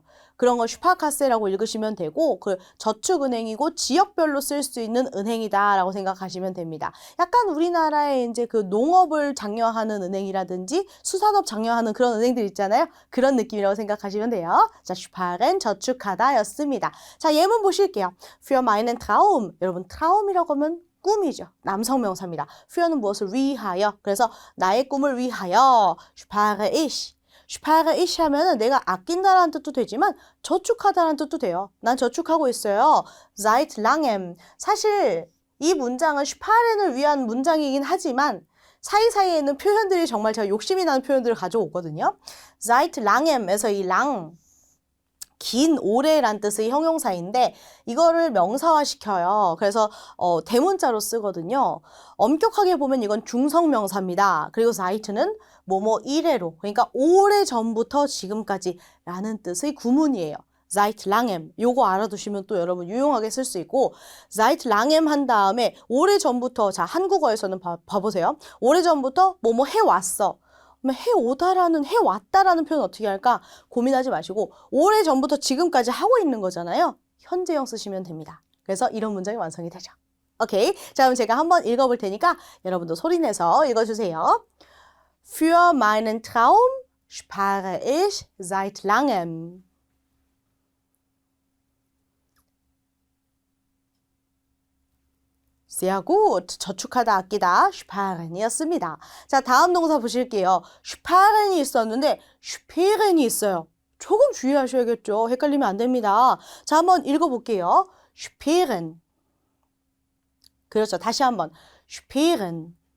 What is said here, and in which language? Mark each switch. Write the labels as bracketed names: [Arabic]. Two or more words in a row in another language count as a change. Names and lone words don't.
[Korean] 그런 걸 슈파카세라고 읽으시면 되고 그 저축은행이고 지역별로 쓸 수 있는 은행이다라고 생각하시면 됩니다. 약간 우리나라에 이제 그 농업을 장려하는 은행이라든지 수산업 장려하는 그런 은행들 있잖아요. 그런 느낌이라고 생각하시면 돼요. 자, 슈파른 저축하다였습니다. 자, 예문 보실게요. [German] Für meinen Traum. [Korean] 여러분 Traum이라고 하면 꿈이죠. 남성 명사입니다. führ는 무엇을 위하여. 그래서 나의 꿈을 위하여 [German] spare ich. spare ich [Korean] 하면은 내가 아낀다라는 뜻도 되지만 저축하다라는 뜻도 돼요. 난 저축하고 있어요. [German] seit langem. [Korean] 사실 이 문장은 sparen을 위한 문장이긴 하지만 사이사이에는 표현들이 정말 제가 욕심이 나는 표현들을 가져오거든요. [German] seit langem [Korean] 에서 이 lang 긴 오래란 뜻의 형용사인데 이거를 명사화시켜요. 그래서 대문자로 쓰거든요. 엄격하게 보면 이건 중성명사입니다. 그리고 사이트는 뭐뭐 이래로 그러니까 오래전부터 지금까지 라는 뜻의 구문이에요. [German] seit langem [Korean] 요거 알아두시면 또 여러분 유용하게 쓸 수 있고 [German] seit langem [Korean] 한 다음에 오래전부터 자 한국어에서는 봐보세요. 오래전부터 뭐뭐 해왔어. 해왔다라는 표현 어떻게 할까 고민하지 마시고 오래전부터 지금까지 하고 있는 거잖아요. 현재형 쓰시면 됩니다. 그래서 이런 문장이 완성이 되죠. 오케이. 자, 그럼 제가 한번 읽어볼 테니까 여러분도 소리내서 읽어주세요. [German] Für meinen Traum spare ich seit langem. sehr gut. [Korean] 저축하다, 아끼다. sparen이었습니다. 자, 다음 동사 보실게요. sparen이 있었는데 sparen이 있어요. 조금 주의하셔야겠죠. 헷갈리면 안 됩니다. 자, 한번 읽어볼게요. sparen. 그렇죠. 다시 한번. [German] sparen.